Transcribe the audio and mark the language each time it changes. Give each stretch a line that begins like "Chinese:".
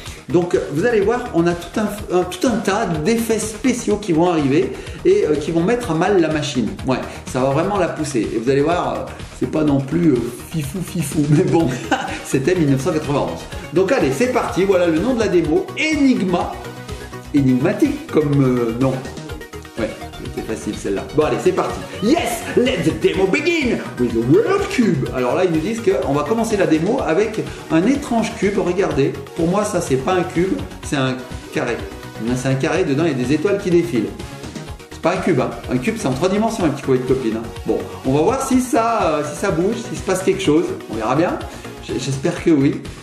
French: Donc vous allez voir, on a tout un tas d'effets spéciaux qui vont arriver et qui vont mettre à mal la machine. Ouais, ça va vraiment la pousser. Et vous allez voir, c'est pas non plus fifou, mais bon, c'était 1991. Donc allez, c'est parti, voilà le nom de la démo, Enigma. Énigmatique comme nom. Ouais, c'était facile celle-là. Bon allez, c'est parti.
English: Yes, let the demo begin with the World Cube.
French: Alors là, ils nous disent qu'on va commencer la démo avec un étrange cube. Regardez, pour moi, ça, c'est pas un cube, c'est un carré. C'est un carré, dedans, il y a des étoiles qui défilent. C'est pas un cube, hein. Un cube, c'est en 3 dimensions, un petit copain de copine. Hein. Bon, on va voir si ça bouge, s'il se passe quelque chose. On verra bien. J'espère que oui.